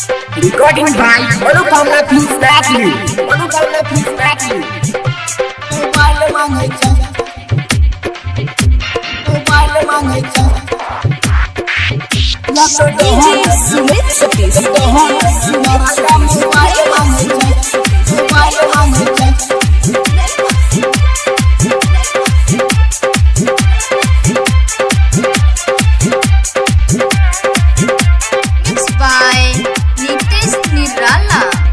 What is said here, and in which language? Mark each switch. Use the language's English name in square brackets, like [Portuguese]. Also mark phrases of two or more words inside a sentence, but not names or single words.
[English] Recording by Manukana Please Natalie. Manukana Please Natalie. [Hindi] Mobile मांगे चल, mobile मांगे चल। [English] DJ Sumit Satish. [Hindi] मराठा mobile मांगे चल, mobile मांगे चल। [English] Mixed by Nitesh Nirala.